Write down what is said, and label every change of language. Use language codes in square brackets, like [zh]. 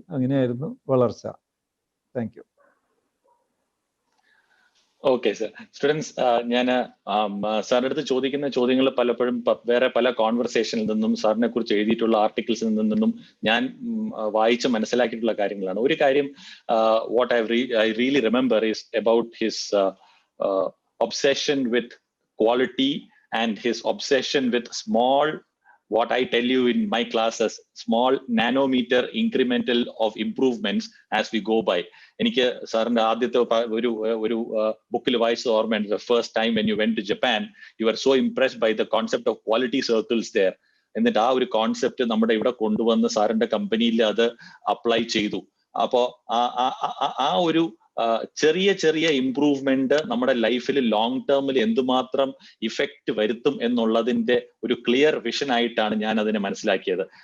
[ml] അങ്ങനെയായിരുന്നു വളർച്ച. Thank you. Okay sir. Students, ഞാൻ സാറിന്റെ അടുത്ത് ചോദിക്കുന്ന ചോദ്യങ്ങൾ പലപ്പോഴും വേറെ പല കോൺവെർസേഷനിൽ നിന്നും സാറിനെ കുറിച്ച് എഴുതിയിട്ടുള്ള ആർട്ടിക്കിൾസിൽ നിന്നും ഞാൻ വായിച്ച് മനസ്സിലാക്കിയിട്ടുള്ള കാര്യങ്ങളാണ്. ഒരു കാര്യം [en] What I really remember is about his obsession with quality and his obsession with small, what I tell you in my classes, small nanometer incremental of improvements as we go by. [ml] എനിക്ക് സാറിന്റെ ആദ്യത്തെ ഒരു ബുക്കിൽ വായിച്ചത് ഓർമ്മയുണ്ട്. [en] The first time when you went to Japan, you were so impressed by the concept of quality circles there. [ml] എന്നിട്ട് ആ ഒരു കോൺസെപ്റ്റ് നമ്മുടെ ഇവിടെ കൊണ്ടുവന്ന് സാറിന്റെ കമ്പനിയിൽ അത് അപ്ലൈ ചെയ്തു. അപ്പോ ആ ഒരു ചെറിയ ഇംപ്രൂവ്മെന്റ് നമ്മുടെ ലൈഫിൽ ലോങ് ടേമിൽ എന്തുമാത്രം ഇഫക്റ്റ് വരുത്തും എന്നുള്ളതിന്റെ ഒരു ക്ലിയർ വിഷൻ ആയിട്ടാണ് ഞാൻ അതിനെ മനസ്സിലാക്കിയത്.